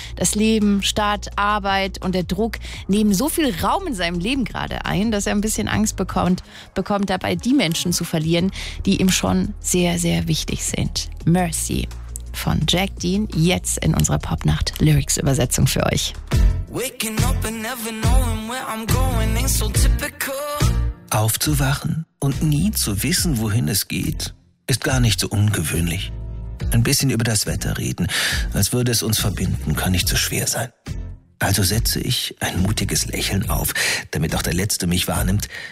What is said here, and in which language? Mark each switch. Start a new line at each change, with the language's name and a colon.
German: Das Leben, Stadt, Arbeit und der Druck nehmen so viel Raum in seinem Leben gerade ein, dass er ein bisschen Angst bekommt dabei die Menschen zu verlieren, die ihm schon sehr, sehr wichtig sind. Mercy von Jack Dean, jetzt in unserer Popnacht Lyrics-Übersetzung für euch.
English: Waking up and never knowing where I'm going ain't so typical.
German: Aufzuwachen und nie zu wissen, wohin es geht, ist gar nicht so ungewöhnlich. Ein bisschen über das Wetter reden, als würde es uns verbinden, kann nicht so schwer sein. Also setze ich ein mutiges Lächeln auf, damit auch der Letzte mich wahrnimmt.